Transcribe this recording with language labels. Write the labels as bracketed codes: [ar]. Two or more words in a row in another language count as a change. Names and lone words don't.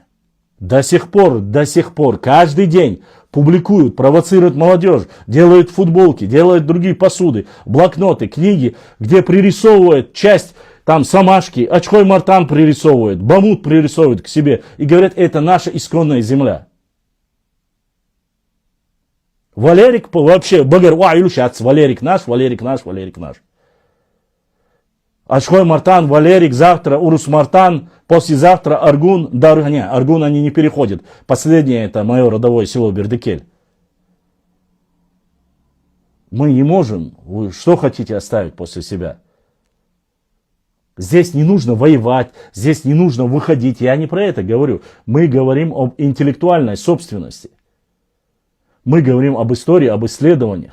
[ru] До сих пор, каждый день публикуют, провоцируют молодежь, делают футболки, делают другие посуды, блокноты, книги, где пририсовывают часть там самашки, Ачхой Мартан пририсовывают, Бамут пририсовывают к себе и говорят, это наша исконная земля. Валерик вообще, Валерик наш, Валерик наш, Валерик наш. Ачхой Мартан, Валерик, завтра Урус Мартан, послезавтра Аргун, Аргун они не переходят. Последнее это мое родовое село Бердыкель. Мы не можем, вы что хотите оставить после себя? Здесь не нужно воевать, здесь не нужно выходить, я не про это говорю. Мы говорим об интеллектуальной собственности. Мы говорим об истории, об исследованиях.